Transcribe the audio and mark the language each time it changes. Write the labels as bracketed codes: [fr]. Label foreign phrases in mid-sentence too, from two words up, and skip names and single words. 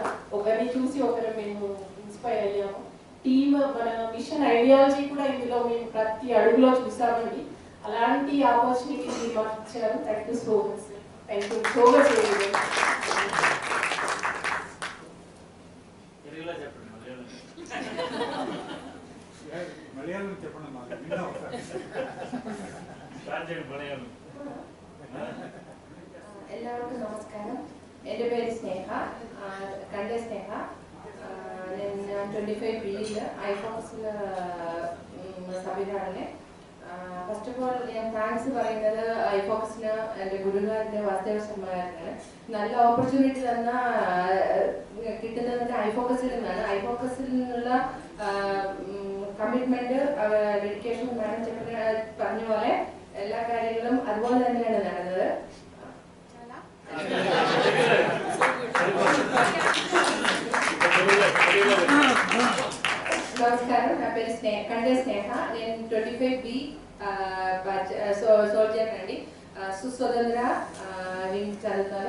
[te] ఒకరిని చూసి ఒకరు మేము ఇన్స్పైర్ అయ్యాము. టీమ్ మన [en] mission ideology [te] కూడా ఇందులో మేము ప్రతి అడుగులో చూసామండి. అలాంటి ఆపర్చునిటీ మాకు ఇచ్చారు. [en] thank you so much. thank you so much. [te] మలయాళం చెప్పండి మాకు. [ml] എല്ലാവർക്കും നമസ്കാരം. എൻ്റെ പേര് സ്നേഹ, കണ്ട സ്നേഹ. ഞാൻ 25 BEയിൽ ഐഫോക്സിൽ സംവിധാനം [en] first of all [ml] ഞാൻ താങ്ക്സ് പറയുന്നത് ഐഫോക്കസിന് എൻ്റെ ഗുരുവായൂരിൻ്റെ വാസുദേവ ശർമ്മകാരന് നല്ല ഓപ്പർച്യൂണിറ്റി തന്ന കിട്ടുന്നത് ഐഫോക്കസിൽ നിന്നാണ്. ഐഫോക്കസിൽ നിന്നുള്ള [en] commitment dedication [ml] മാഡം പറഞ്ഞ പോലെ എല്ലാ കാര്യങ്ങളും അതുപോലെ തന്നെയാണ് നടന്നത്. [te] నమస్కారం, నా పేరు కండే స్నేహ. నేను 25B సోల్జర్ అండి. సుస్వతంత్ర వింగ్ చదువుతాను.